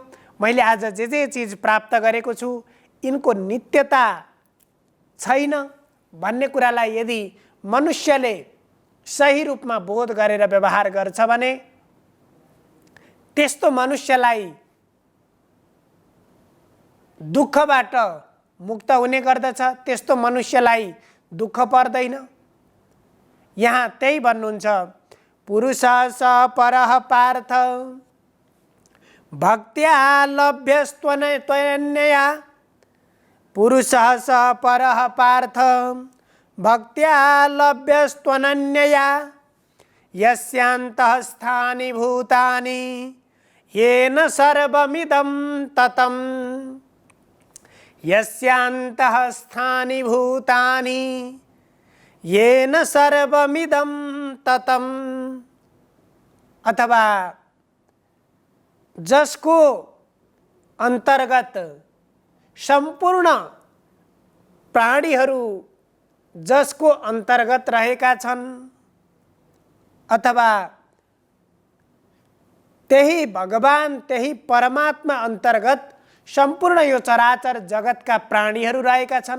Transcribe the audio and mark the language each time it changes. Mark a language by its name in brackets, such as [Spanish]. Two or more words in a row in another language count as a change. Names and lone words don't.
[Nepali] मैले आज जे चिज प्राप्त गरेको छु यिनको नित्यता छैन भन्ने कुरालाई यदि मनुष्यले सही रूपमा बोध गरेर व्यवहार गर्छ भने त्यस्तो मनुष्यलाई दुःखबाट मुक्त हुने गर्दछ, त्यस्तो मनुष्यलाई दुःख पर्दैन। यहाँ त्यही भन्नुहुन्छ, [Sanskrit] पुरुष स परः पार्थ भक्त्या लभ्यस्त्वनन्यया, पुरुष स परः पार्थ भक्त्या लभ्यस्त्वनन्यया, यस्यान्तः स्थानि भूतानि येन सर्वमिदं ततं, यस्यान्तः स्थानि भूतानि येन सर्वमिदं ततं। [Nepali] अथवा जसको अंतर्गत संपूर्ण प्राणीहरू जसको अंतर्गत रहेका छन्, अथवा त्यही भगवान त्यही परमात्मा अंतर्गत संपूर्ण यो चराचर जगतका प्राणीहरू रहेका छन्।